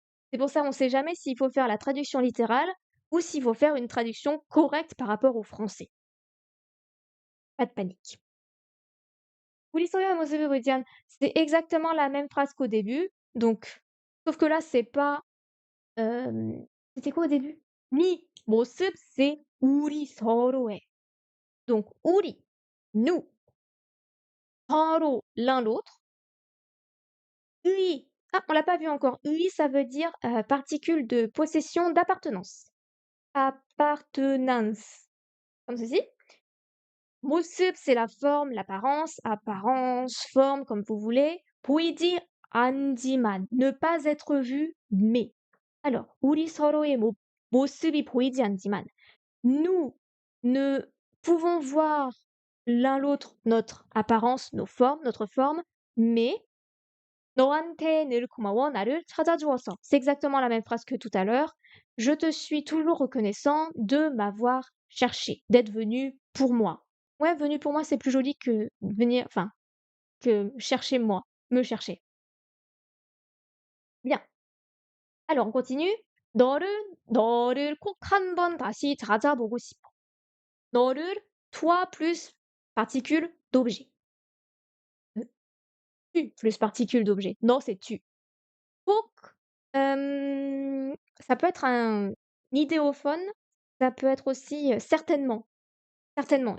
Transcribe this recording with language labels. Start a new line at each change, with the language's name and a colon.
French: C'est pour ça, on sait jamais s'il faut faire la traduction littérale ou s'il faut faire une traduction correcte par rapport au français. Pas de panique.
Korean: "우리 모습을 보지한",
French: c'est exactement la même phrase qu'au début, donc sauf que là, c'est pas, c'était quoi au début?
Korean: "니 모습", c'est "우리 서로의".
French: Donc "우리", nous, 서로, l'un l'autre. "의", ah, on l'a pas vu encore. "의", ça veut dire, particule de possession, d'appartenance. Appartenance, comme ceci. 모습, c'est la forme, l'apparence, apparence, forme, comme vous voulez.
Korean: 보이지 않지만,
French: ne pas être vu, mais. Alors,
Korean: 우리 서로의 모습이 보이지 않지만,
French: nous ne pouvons voir l'un l'autre notre apparence, nos formes, notre forme, mais
Korean: 너한테 늘 고마워 나를 찾아주어서.
French: C'est exactement la même phrase que tout à l'heure. Je te suis toujours reconnaissant de m'avoir cherché, d'être venu pour moi. Ouais, venu pour moi, c'est plus joli que venir, enfin, que chercher moi, me chercher. Bien. Alors, on continue.
Korean: 너를 꼭 한 번 다시 찾아보고 싶어.
French: 너를, toi plus particule d'objet. Tu plus particule d'objet. Non, c'est tu. 꼭, ça peut être un idéophone, ça peut être aussi, certainement. Certainement.